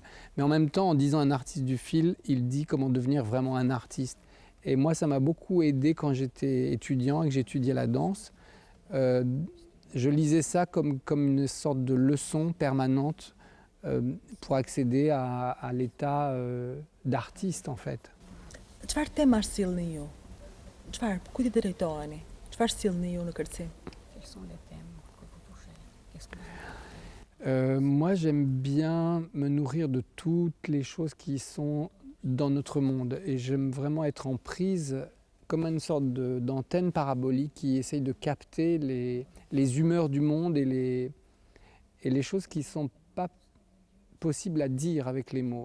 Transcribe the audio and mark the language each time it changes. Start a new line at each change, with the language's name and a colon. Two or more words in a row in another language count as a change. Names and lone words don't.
French: Mais en même temps, en disant un artiste du fil, il dit comment devenir vraiment un artiste. Et moi, ça m'a beaucoup aidé quand j'étais étudiant et que j'étudiais la danse. Je lisais ça comme une sorte de leçon permanente pour accéder à l'état d'artiste, en fait.
Albanian: Çfarë tema sillni ju? Çfarë, kujt I drejtoheni? Çfarë sillni ju në kërcim?
French: Quels sont les thèmes que vous touchez? Qu'est-ce que Moi, j'aime bien me nourrir de toutes les choses qui sont dans notre monde. Et j'aime vraiment être en prise comme une sorte d'antenne parabolique qui essaye de capter les humeurs du monde et les choses qui ne sont pas possibles à dire avec les mots.